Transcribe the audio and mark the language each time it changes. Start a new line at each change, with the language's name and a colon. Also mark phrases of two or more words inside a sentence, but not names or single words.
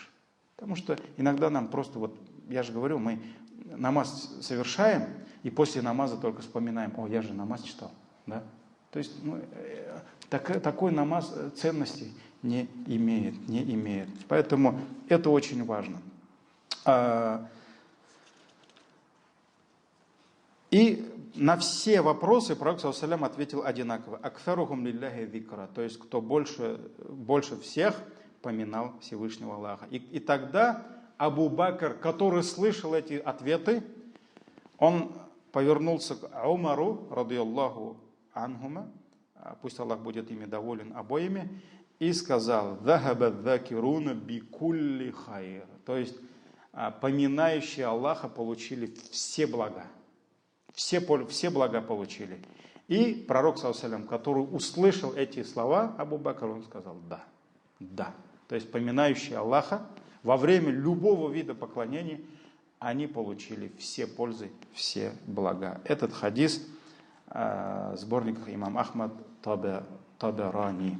Russian: Потому что иногда нам просто, вот я же говорю, мы намаз совершаем, и после намаза только вспоминаем, я же намаз читал. Да? То есть такой намаз ценностей не имеет. Поэтому это очень важно. И на все вопросы пророк
Arabic: صلى الله عليه وسلم
Russian: ответил одинаково.
Arabic: أكثرهم لله ذكرا.
Russian: То есть, кто больше всех поминал Всевышнего Аллаха. И тогда Абу Бакр, который слышал эти ответы, он повернулся к Умару,
Arabic: رضي الله عنهما,
Russian: пусть Аллах будет ими доволен обоими, и сказал:
Arabic: ذهب الذاكرون بكل خير».
Russian: То есть, поминающие Аллаха получили все блага. Все блага получили. И пророк,
Arabic: صلى الله عليه وسلم,
Russian: который услышал эти слова, Абу Бакр, он сказал: да. То есть поминающие Аллаха во время любого вида поклонений, они получили все пользы, все блага. Этот хадис в сборниках имам Ахмад Табарани.